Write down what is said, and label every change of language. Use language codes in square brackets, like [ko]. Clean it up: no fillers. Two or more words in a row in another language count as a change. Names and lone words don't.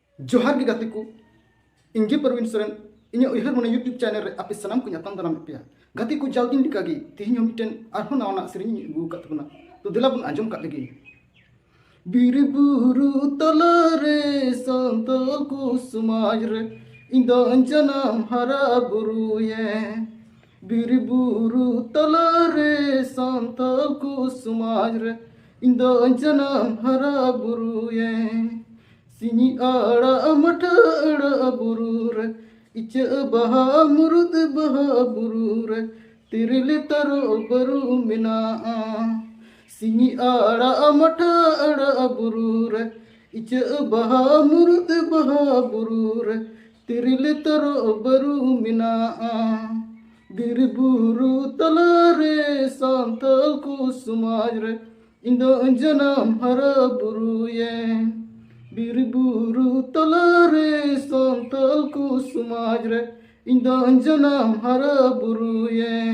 [sat] जोहार के गाते को इंगे परवीन सोरेन इन्हें उहर मन यूट्यूब चैनल रे आपे सनाम को ᱧᱟᱯᱟᱢ दाराम पे गाते को जाव दिन लिकागी तेहिं मिटन आरहों नावना सेरेनी अगू कात बना तो दिला बन आजम काट लगी बीर बुरु तलारे संतल को समाज रे इंदा अंजनाम हरा बुरु ये बीर बुरु तलारे संतल को समाज रे इंदा अंजनाम हरा बुरु ये सिनी आड़ा मठा आड़ा बुरूर इच बहा मुरुद बहा बुरूर तिरले तरो बरू मिना सिनी आड़ा मठा आड़ा बुरूर इच बहा मुरुद बहा बुरूर तिरले तरो बरू मिना बीर बुरु तलारे सांतल को समाज रे इंदो अंजनाम हरा बुरु ये बीर बुरु तलारे सांतल को समाज रे इंदा अंजनाम हरा बुरु ये